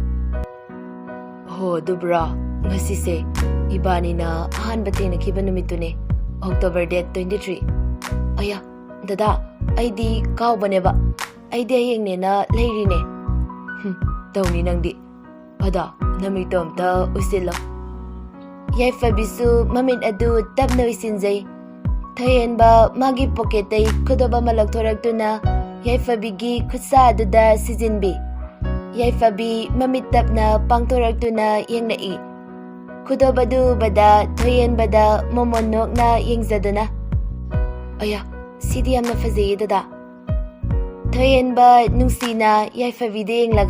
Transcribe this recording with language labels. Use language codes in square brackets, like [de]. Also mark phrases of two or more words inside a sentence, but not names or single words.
[mni] Ho dubra ngasise ibani na ahanba thengnakiba numitune [en] October date [mni] 23. Aya dada aidi kaubaneba aidi hayengne na leirine. Tawni nangdi ada namito amta usilo. Yaifabisu mamit adu tapna isinjay. Thoihenba magi pocketay kudoba malagthoraktuna yaifabigi khutsa aduda sizinbi. Yaifabi mamit tapna pangthoraktuna yengnai. Kudobadu bada thoihenbada momonokna yengzaduna. Aya, sidi yamna fazayi dada. Thoihenba nungsina yaifabide yenglaga.